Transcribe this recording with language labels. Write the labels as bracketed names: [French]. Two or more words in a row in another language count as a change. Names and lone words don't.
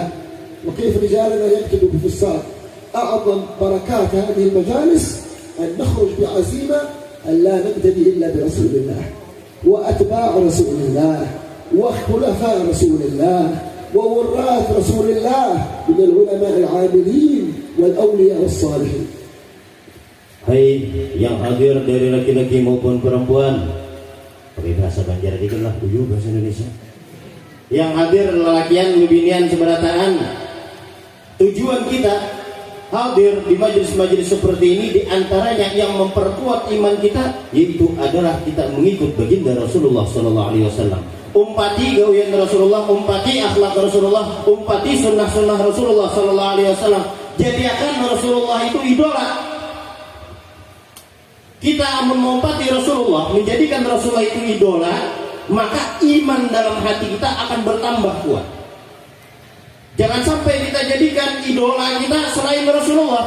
[Arabic] وكيف رجالنا يقتدوا بفساد؟ أعظم بركات هذه المجالس أن نخرج بعزيمة أن لا نقتدي إلا برسول الله وأتباع رسول الله وخلفاء رسول الله ووراث رسول الله من العلماء العاملين والأولياء والصالحين. [Indonesian] Hai yang hadir dari laki-laki maupun perempuan, pakai bahasa Banjar dikit lah, bahasa Indonesia. [Banjar] Yang hadir lelakian, bibinian, seberataan. [Indonesian] Tujuan kita hadir di majelis-majelis seperti ini diantaranya yang memperkuat iman kita, yaitu adalah kita mengikut baginda Rasulullah [Arabic] صلى الله عليه وسلم. [Banjar] Umpati gawian Rasulullah, umpati akhlak Rasulullah, umpati sunnah-sunnah Rasulullah [Arabic] صلى الله عليه وسلم. [Indonesian] Jadikan Rasulullah itu idola. Kita mengumpati Rasulullah, menjadikan Rasulullah itu idola, maka iman dalam hati kita akan bertambah kuat. Jangan sampai kita jadikan idola kita selain Rasulullah.